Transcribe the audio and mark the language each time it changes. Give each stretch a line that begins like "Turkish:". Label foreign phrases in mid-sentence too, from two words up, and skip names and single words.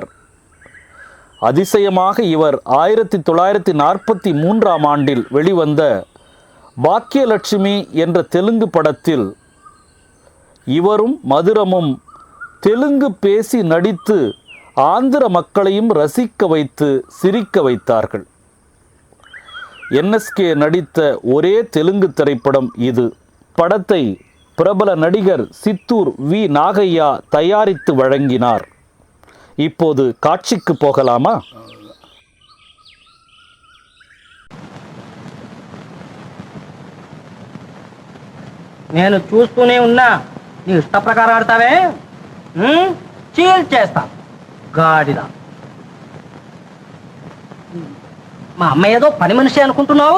Tamil: அதிசயமாக இவர் 1943ஆம் ஆண்டில் வெளிவந்த பாக்கியலட்சுமி என்ற தெலுங்கு படத்தில் இவரும் மதுரமும் தெலுங்கு பேசி நடித்து ஆந்திர மக்களையும் ரசிக்க வைத்து சிரிக்க வைத்தார்கள். என்.எஸ்.கே நடித்த ஒரே தெலுங்கு திரைப்படம் இது. படத்தை பிரபல நடிகர் சித்தூர் வி. நாகையா தயாரித்து வழங்கினார். இப்போது காட்சிக்கு போகலாமா?
Telugu: నేను చూస్తూనే ఉన్నా. నీ ఇష్ట ప్రకారం ఆడతావే, చీల్ చేస్తా గాడిద. మా అమ్మ ఏదో పని మనిషి అనుకుంటున్నావు?